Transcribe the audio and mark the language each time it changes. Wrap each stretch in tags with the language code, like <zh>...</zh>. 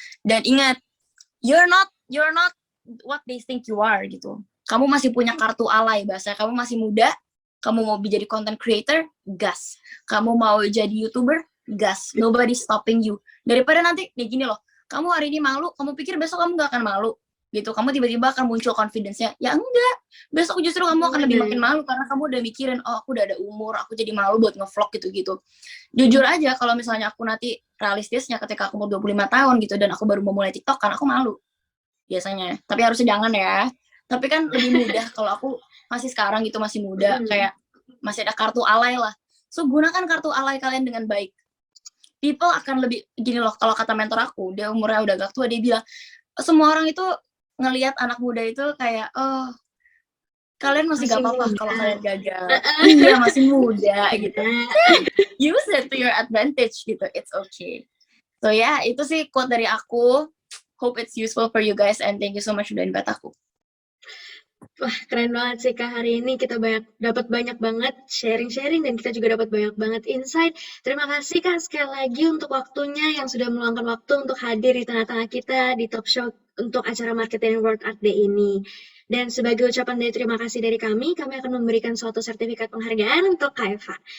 <id>Dan ingat,</id> <en>you're not what they think you are gitu.</en> <id>Kamu masih punya kartu alay, bahasa kamu masih muda, kamu mau jadi content creator, gas. Kamu mau jadi YouTuber, gas.</id> <en>Nobody stopping you.</en> <id>Daripada nanti kayak gini loh, kamu hari ini malu, kamu pikir besok kamu gak akan malu gitu. Kamu tiba-tiba akan muncul confidence-nya. Ya enggak. Besok justru kamu akan lebih makin malu karena kamu udah mikirin, oh aku udah ada umur, aku jadi malu buat nge-vlog gitu-gitu. Jujur aja kalau misalnya aku nanti realistisnya ketika aku umur 25 tahun gitu dan aku baru mau mulai TikTok, kan aku malu biasanya. Tapi harusnya jangan ya. Tapi kan lebih mudah kalau aku masih sekarang gitu, masih muda, kayak masih ada kartu alay lah. So gunakan kartu alay kalian dengan baik. People akan lebih, gini loh, kalau kata mentor aku, dia umurnya udah agak tua, dia bilang, semua orang itu ngelihat anak muda itu kayak, oh, kalian masih gak apa-apa kalau kalian gagal. Iya, masih muda gitu.</id> <en>Use it to your advantage gitu, it's okay.</en> <id>So ya, itu sih quote dari aku.</id> <en>Hope it's useful for you guys, and thank you so much</en> <id>udah invite aku. Wah, keren banget sih Kak, hari ini kita dapat banyak banget sharing-sharing dan kita juga dapat banyak banget insight. Terima kasih Kak sekali lagi untuk waktunya yang sudah meluangkan waktu untuk hadir di tengah-tengah kita di talk show untuk acara Marketing World Art Day ini. Dan sebagai ucapan dari terima kasih dari kami akan memberikan suatu sertifikat penghargaan untuk Kak Eva.</id>